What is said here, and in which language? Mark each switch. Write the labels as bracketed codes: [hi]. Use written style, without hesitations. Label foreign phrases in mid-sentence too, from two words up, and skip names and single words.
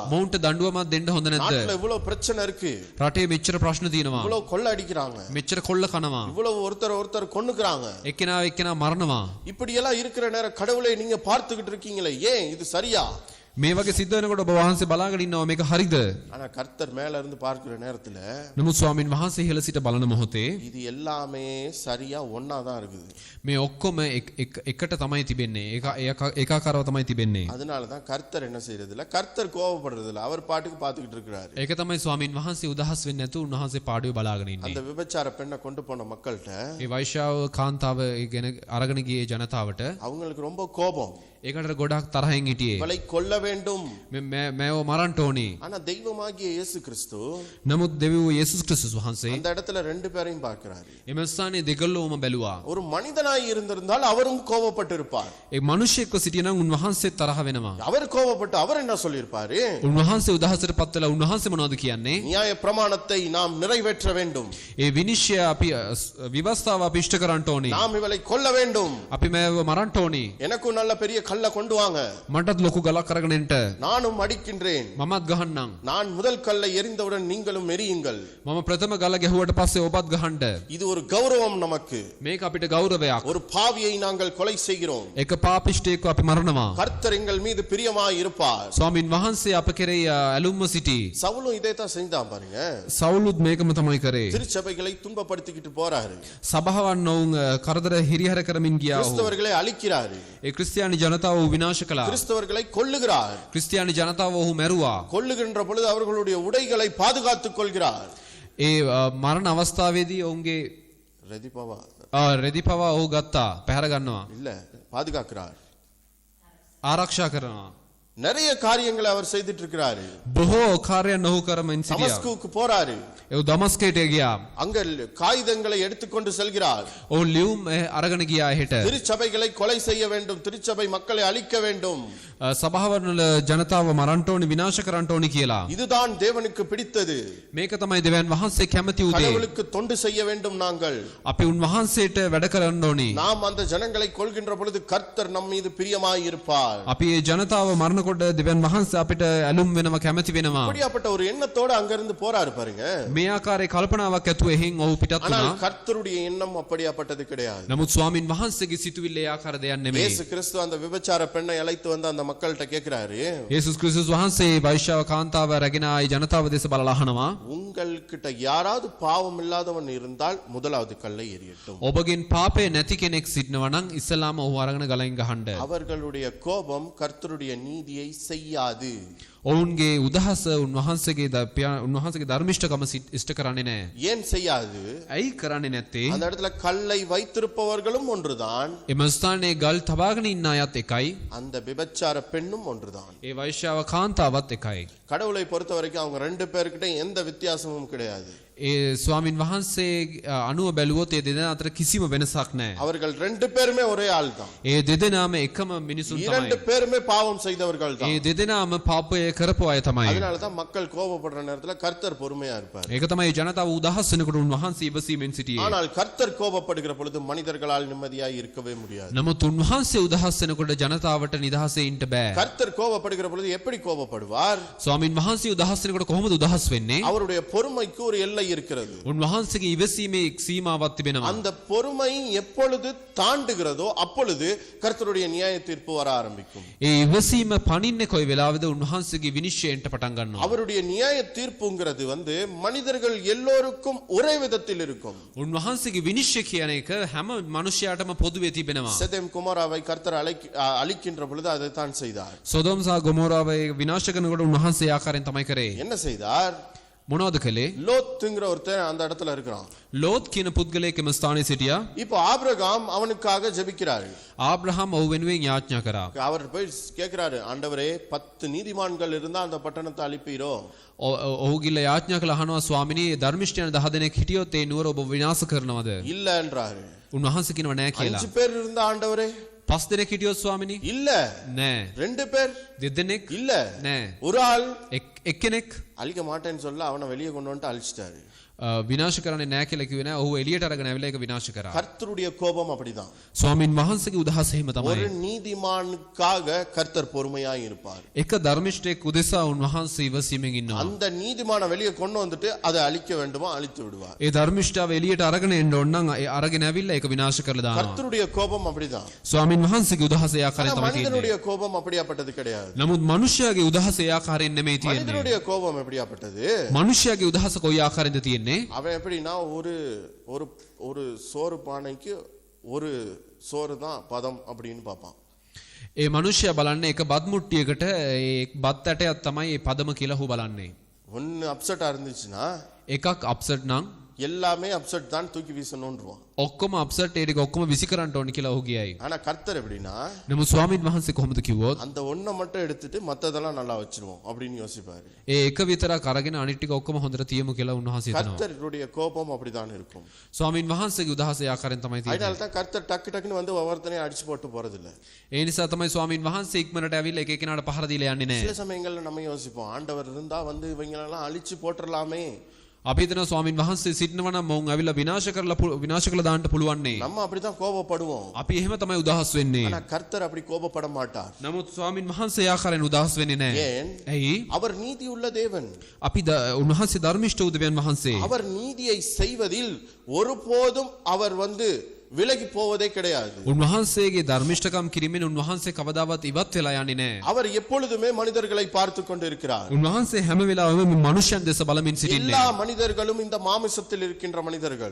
[si] මොවුන්ට දඬුවමක් දෙන්න හොඳ නැද්ද? [ta] நாட்டுல இவ்வளவு பிரச்சனை இருக்கு, [si] රටේ මෙච්චර ප්‍රශ්න තියෙනවා. [ta] இவ்வளவு கொள்ள அடிக்கிறாங்க, [si] මෙච්චර කොල්ල කනවා. [ta] இவ்வளவு ஒருத்தர் கொன்னுக்குறாங்க. [si] එක්කෙනා මරනවා. [ta] இப்படி எல்லாம் இருக்கிற நேரம் கடவுளை நீங்க பார்த்துக்கிட்டு இருக்கீங்களே, ஏன் இது சரியா? [si] මේ වගේ සිද්ධ වෙනකොට ඔබ වහන්සේ බලාගෙන ඉන්නවා මේක හරිද? [ta] ஆனா கர்த்தர் மேல இருந்து பார்க்கிற நேரத்துல [si] නමුත් ස්වාමින් වහන්සේ ඉහළ සිට බලන මොහොතේ [ta] இது எல்லாமே சரியா ஒண்ணா தான் இருக்குது. [si] මේ ඔක්කොම එකට තමයි තිබෙන්නේ. ඒකාකාරව තමයි තිබෙන්නේ. [ta] அதனாலதான் கர்த்தர் என்ன செய்யறது இல்ல, கர்த்தர் கோபப்படுறது இல்ல, அவர் பாட்டுக்கு பாத்துக்கிட்டு இருக்கிறாரு. [si] ඒක තමයි ස්වාමින් වහන්සේ උදහස් වෙන්නේ නැතුව උන්වහන්සේ පාඩුවේ බලාගෙන ඉන්නේ. [ta] அந்த விபச்சார பெண்ணை கொண்டு போன மக்கள்கிட்ட [si] ඒ වෛශ්‍යාව කාන්තාව ගැන අරගෙන ගියේ ජනතාවට [ta] அவங்களுக்கு ரொம்ப கோபம், [si] ඒකට ගොඩක් තරහින් හිටියේ. [ta] இவளை கொல்ல வேண்டும். [si] මේව මරන්න ඕනේ. [ta] ஆனா தெய்வமாகிய இயேசு கிறிஸ்து [si] නමුත් දෙවියෝ යේසුස් ක්‍රිස්තුස් වහන්සේ [ta] அந்த இடத்துல ரெண்டு பேரையும் பார்க்கிறாரு. [si] එම ස්ථානයේ දෙගොල්ලෝම බැලුවා. [ta] ஒரு மனிதனாய் இருந்திருந்தால் அவரும் கோபப்பட்டிருப்பார். [si] ඒ මිනිසෙක්ව සිටිනම් උන්වහන්සේ තරහ වෙනවා. [ta] அவர் கோபப்பட்டு அவர் என்ன சொல்லியிருப்பாரு? [si] උන්වහන්සේ උදහසට පත් වෙලා උන්වහන්සේ මොනවද කියන්නේ? [ta] நியாய பிரமாணத்தை நாம் நிறைவேற்ற வேண்டும், [si] ඒ විනිශ්චය අපි විවස්ථාව අපි ඉෂ්ට කරන්න ඕනේ. [ta] நாம் இவளை கொல்ல வேண்டும், [si] අපි මේව මරන්න ඕනේ. [ta] எனக்கும் நல்ல பெரிய கல்லை கொண்டு வாங்க, [si] මටත් ලොකු ගලක් අරගෙන එන්න. [ta] நானும் அடிக்கின்றேன், [si] මමත් ගහන්නම්. [ta] நான் முதல் கல்லை எறிந்தவுடன் நீங்களும் எரியுங்கள். [si] මම ප්‍රථම ගල ගැහුවට පස්සේ ඔබත් ගහන්න. [ta] இது ஒரு கௌரவம் நமக்கு. [si] මේක අපිට ගෞරවයක්. [ta] ஒரு பாவியை நாங்கள் கொலை செய்கிறோம், [si] එක පාපිෂ්ඨයෙක්ව අපි මරනවා. [ta] கர்த்தர் எங்கள் மீது பிரியமாய் இருப்பார். [si] ස්වාමින් වහන්සේ අප කෙරෙහි ඇලුම්ව සිටී. [ta] சவுலும் இதே தான் செஞ்சான் பாருங்க. [si] සවුලුත් මේකම තමයි කරේ. [ta] திருச்சபைகளை துன்பப்படுத்திக்கிட்டு போறாரு, [si] සභාවන් ඔවුන් කරදර හිරිහැර කරමින් ගියා. [ta] கிறிஸ்தவர்களை அழிக்கிறாரு, [si] ඒ ක්‍රිස්තියානි ජනතාව විනාශ කළා. [ta] கிறிஸ்தவர்களை கொல்லுகிறார். [si] ක්‍රිස්තියානි ජනතාව ඔහු මැරුවා. [ta] கொல்லுகின்ற பொழுது அவர்களுடைய உடைகளை பாதுகாத்துக் கொள்கிறார். [si] ඒ මරණ අවස්ථාවේදී ඔවුන්ගේ රෙදි පවා රෙදි පවා ඔහු ගත්තා. පැහැර ගන්නවා. [ta] இல்ல, பாதுகாக்கிறார். [si] ආරක්ෂා කරනවා. [ta] நிறைய காரியங்களை அவர் செய்துட்டு இருக்கிறாரு. [si] බොහෝ කාර්යයන් ඔහු කරමින් සිටියා. [ta] தமஸ்குவுக்கு போறாரு. [si] ඒ දමස්කයට ගියා. [ta] அங்க காகிதங்களை எடுத்துக்கொண்டு செல்கிறார். [si] ඔහු ලියුම් අරගෙන ගියා එහෙට. [ta] திருச்சபைகளை கொலை செய்ய வேண்டும், திருச்சபை மக்களை அழிக்க வேண்டும். [si] සභාවවල ජනතාව මරන්න ඕනි, විනාශ කරන්න ඕනි කියලා. [ta] இதுதான் தேவனுக்கு பிடித்தது. [si] මේක තමයි දෙවියන් වහන්සේ කැමති උදේ. [ta] கடவுளுக்கு தொண்டு செய்ய வேண்டும் நாங்கள். [si] අපි උන්වහන්සේට වැඩ කරන්න ඕනි. [ta] நாம் அந்த ஜனங்களை கொல்கின்ற பொழுது கர்த்தர் நம் மீது பிரியமாய் இருப்பார். [si] අපි මේ ජනතාව මරනකොට දෙවියන් වහන්සේ අපිට ඇලුම් වෙනවා, කැමති වෙනවා. [ta] அப்படியாப்பட்ட ஒரு எண்ணத்தோட அங்க இருந்து போறாரு பாருங்க. [si] මේ ආකාරයේ කල්පනාවක් ඇතුව එහෙන් ඔහු පිටත් [ta] ஆனால் [si] වුණා. [ta] கர்த்தருடைய எண்ணம் அப்படியாப்பட்டது கிடையாது. [si] නමුත් ස්වාමින් වහන්සේගේ සිතුවිල්ල ඒ ආකාර දෙයක් නෙමෙයි. [ta] இயேசு கிறிஸ்து அந்த விபச்சார பெண்ணை அழைத்து வந்து அந்த மக்கள்கிட்ட கேக்குறாரு. [si] යේසුස් ක්‍රිස්තුස් වහන්සේ වෛශ්‍යාව කාන්තාව රැගෙන ආයි ජනතාව දෙස බලලා අහනවා. [ta] உங்கள்கிட்ட யாராவது பாவம் இல்லாதவன் இருந்தால் முதலாவது கல்லை எறியட்டும். [si] ඔබගෙන් පාපය නැති කෙනෙක් සිටිනවා නම් ඉස්සලාම ඔහු අරගෙන ගලෙන් ගහන්න. [ta] அவர்களுடைய கோபம் கர்த்தருடைய நீதியை செய்யாது. [si] ඔවුන්ගේ උදහස උන්වහන්සේගේ ධර්මිෂ්ඨකම ඉෂ්ට කරන්නේ නැහැ. [ta] ஏன் செய்யாது? [si] ඇයි කරන්නේ නැත්තේ? [ta] அந்த இடத்துல கல்லை வைத்திருப்பவர்களும் ஒன்றுதான், [si] එම ස්ථානයේ ගල් තබාගෙන ඉන්න අයත් එකයි. [ta] அந்த விபச்சார பெண்ணும் ஒன்றுதான். [si] ඒ වෛශ්‍යාව කාන්තාවත් එකයි. [ta] கடவுளை பொறுத்த வரைக்கும் அவங்க ரெண்டு பேர்கிட்ட எந்த வித்தியாசமும் கிடையாது. [si] ඒ ස්වාමින් වහන්සේ අනුව බැලුවොත් ඒ දෙදෙනා අතර කිසිම වෙනසක් නැහැ. [ta] அவர்கள் ரெண்டு பேருமே ஒரே ஆள் தான். [si] ඒ දෙදෙනාම එකම මිනිසුන් [ta] இரண்டு [si] තමයි. [ta] பேருமே பாவம் செய்தவர்கள் தான். [si] ඒ දෙදෙනාම පාපය කරපු අය තමයි. [ta] அதனால தான் மக்கள் கோபப்படுற நேரத்துல கர்த்தர் பொறுமையா இருப்பார். [si] ඒක තමයි ජනතාව උදහස් වෙනකොට උන්වහන්සේ ඉවසීමෙන් සිටියේ. [ta] ஆனால் கர்த்தர் கோபப்படுகிற பொழுது மனிதர்களால் நிம்மதியாய் இருக்கவே முடியாது. [si] නමුත් උන්වහන්සේ උදහස් වෙනකොට ජනතාවට නිදහසේ ඉන්න බෑ. [ta] கர்த்தர் கோபப்படுகிற பொழுது எப்படி கோபப்படுவார்? [si] ස්වාමින් වහන්සේ උදහස් වෙනකොට කොහොමද උදහස් වෙන්නේ? [ta] அவருடைய பொறுமைக்கு ஒரு எல்லை இருக்கிறது. [si] උන්වහන්සේගේ ඉවසීමේ සීමාවක් තිබෙනවා. [ta] அந்த பொறுமை எப்பொழுது தாண்டுகிறதோ அப்பொழுது கர்த்தருடைய நியாய தீர்ப்பு வர ஆரம்பிக்கும். [si] ඒ ඉවසීම පනින්නේ කොයි වෙලාවෙද උන්වහන්සේගේ විනිශ්චයෙන්ට පටන් ගන්නවා. [ta] அவருடைய நியாய தீர்ப்புங்கிறது மனிதர்கள் எல்லோருக்கும் ஒரே விதத்தில் இருக்கும். [si] උන්වහන්සේගේ විනිශ්චය කියන එක හැම මනුෂ්‍යයාටම පොදුවේ තිබෙනවා. [ta] செதேம் குமாராவை கர்த்தர் அழிக்கின்ற பொழுது அதை தான் செய்தார். [si] සොදොම් සහ ගොමෝරාව විනාශ කරනකොට උන්වහන්සේ ආකාරයෙන් තමයි කරේ. [ta] என்ன செய்தார்? [si] මොනවද කළේ? [ta] லோத்துங்கிற ஒருத்தன் அந்த இடத்துல இருக்கிறான். [si] ලෝත් කියන පුද්ගලයෙක් එම ස්ථානයේ සිටියා. [ta] இப்போ ஆபிரகாம் அவனுக்காக ஜெபிக்கிறாரு. [si] ආබ්‍රහම් ඔහු වෙනුවෙන් යාඥා කරා. [ta] அவர் போய் கேட்கிறாரு, ஆண்டவரே 10 நீதிமான்கள் இருந்தா அந்த பட்டணத்தை அழிப்பீரோ? [si] ඔහු ගිල්ල යාඥා කළා අහනවා ස්වාමිනී ධර්මිෂ්ඨයන් 10 දෙනෙක් හිටියොත් ඒ නුවර ඔබ විනාශ කරනවද? [ta] இல்லன்றாரு. [si] උන්වහන්සේ කියනවා නෑ කියලා. [ta] 5 பேர் இருந்தா ஆண்டவரே? [si] 5 දෙනෙක් හිටියොත් ස්වාමිනී? [ta] இல்ல. [si] නෑ. [ta] 2 பேர்? [si] 2 දෙනෙක්? [ta] இல்ல. [si] නෑ. [ta] ஒரு ஆள் [si] එක්කෙනෙක් [ta] அழிக்க மாட்டேன்னு சொல்ல அவனை வெளியே கொண்டு வந்துட்டு அழிச்சிட்டாரு. [si] විනාශ කරන්නේ නෑ කියලා කිව්වේ නෑ. ඔහු එළියට අරගෙන ඇවිල්ලා ඒක විනාශ කරා. [ta] கர்த்தருடைய கோபம் அப்படிதான். [si] ස්වාමින් වහන්සේගේ උදහස එහෙම තමයි. [ta] ஒரு நீதிமானுக்காக கர்த்தர் பொறுமையாய் இருப்பார். [si] එක ධර්මිෂ්ඨයෙක් උදෙසා උන්වහන්සේ ඉවසීමෙන් ඉන්නවා. [ta] அந்த நீதிமான வெளியே கொண்டு வந்துட்டு அதை அழிக்க வேண்டுமா அழித்து விடுவார். [si] ඒ ධර්මිෂ්ඨාව එළියට අරගෙන එන්න ඕන නම් ඒ අරගෙන ඇවිල්ලා ඒක විනාශ කරලා දානවා. [ta] கர்த்தருடைய கோபம் அப்படிதான். [si] ස්වාමින් වහන්සේගේ උදහස ඒ ආකාරයෙන් තමයි තියෙන්නේ. [ta] மனிதனுடைய கோபம் அப்படியாப்பட்டது கிடையாது. [si] නමුත් මනුෂ්‍යයාගේ උදහස ඒ ආකාරයෙන් නෙමෙයි තියෙන්නේ. [ta] மனிதனுடைய கோபம் எப்படியாப்பட்டது? [si] මනුෂ්‍යයාගේ උදහස කොයි ආකාරයෙන්ද තියෙන්නේ? [ta] அவன் எப்படின்னா ஒரு ஒரு ஒரு சோறு பானைக்கு ஒரு சோறு தான் பதம் அப்படின்னு பார்ப்பான். [si] ඒ මනුෂ්‍යයා බලන්නේ එක බත් මුට්ටියකට ඒ බත් ඇටයක් තමයි ඒ පදම කියලා හු බලන්නේ. [ta] ஒன்னு அப்செட்டா இருந்துச்சுன்னா [si] එකක් අප්සෙට් නම් [ta] எல்லாமே அப்செட் தான் தூக்கி வீசணும்ன்றான். [si] ඔක්කොම අප්සෙට් ඒ ටික ඔක්කොම විසි කරන්න ඕනි කියලා ඔහු කියයි. [ta] ஆனா கர்த்தர் எப்படின்னா [si] නමුත් ස්වාමීන් වහන්සේ කොහොමද කිව්වොත් [ta] அந்த ஒன்றை மட்டும் எடுத்துட்டு மத்ததெல்லாம் நல்லா வச்சிருவோம் அப்படின்னு யோசிப்பாரு. [si] ඒ එක විතරක් අරගෙන අනිත් ටික ඔක්කොම හොඳට තියමු කියලා උන්වහන්සේ හිතනවා. [ta] கர்த்தருடைய கோபம் அப்படிதான் இருக்கும். [si] ස්වාමීන් වහන්සේගේ උදහස ඒ ආකාරයෙන් තමයි තියෙන්නේ. [ta] அதனால தான் கர்த்தர் டக்கு டக்குன்னு வந்து ஒவ்வொருத்தனையும் அடிச்சு போட்டு போறது இல்ல. [si] ඒ නිසා තමයි ස්වාමීන් වහන්සේ ඉක්මනට ඇවිල්ලා එක එකනාට පහර දීලා යන්නේ නැහැ. [ta] சில சமயங்கள்ல நம்ம யோசிப்போம், ஆண்டவர் இருந்தா வந்து இவங்களெல்லாம் அழிச்சு போட்டுறலாமே. [si] අපි හිතනවා ස්වාමීන් වහන්සේ සිටිනවා නම් මොවුන් ඇවිල්ලා විනාශ කළා දාන්න පුළුවන් නේ. [ta] நம்ம அப்படிதான் கோபப்படுவோம். [si] අපි එහෙම තමයි උදහස් වෙන්නේ. [ta] ஆனா கர்த்தர் அப்படி கோபப்பட மாட்டார். [si] නමුත් ස්වාමීන් වහන්සේ ආකාරයෙන් උදහස් වෙන්නේ නැහැ. [ta] ஏன்? [si] ඇයි? [ta] அவர் நீதி உள்ள தேவன். [si] අපි උන්වහන්සේ ධර්මිෂ්ඨ උදවියන් වහන්සේ. [ta] அவர் நீதியை செய்வதில் ஒருபோதும் அவர் வந்து விலகி போவதே கிடையாது. [si] උන්වහන්සේගේ ධර්මිෂ්ඨකම් කිරීමෙන් උන්වහන්සේ කවදාවත් ඉවත් වෙලා යන්නේ නැහැ. [ta] அவர் எப்பொழுதுமே மனிதர்களை பார்த்து கொண்டிருக்கிறார். [si] උන්වහන්සේ හැම වෙලාවෙම මනුෂ්‍යයන් දෙස බලමින් සිටින්නේ. [ta] எல்லா மனிதர்களும் இந்த மாமிசத்தில் இருக்கின்ற மனிதர்கள்.